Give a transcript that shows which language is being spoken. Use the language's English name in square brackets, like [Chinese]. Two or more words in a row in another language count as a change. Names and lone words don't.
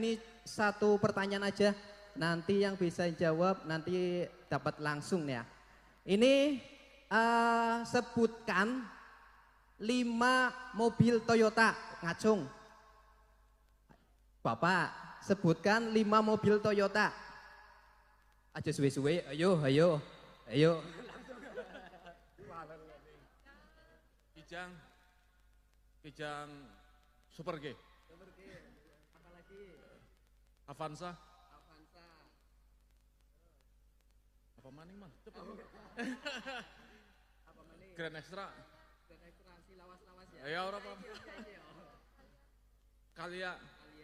[Indonesian] Ini satu pertanyaan aja. Nanti yang bisa jawab nanti dapat langsung ya. Ini sebutkan 5 mobil Toyota ngacung. Bapak sebutkan 5 mobil Toyota. [Javanese] Aja suwe-suwe, ayo. Kijang Super G. Avanza. Apa maning mah? Grand Extra. Grand Extra si lawas-lawas ya. Ya ora apa. Kalia.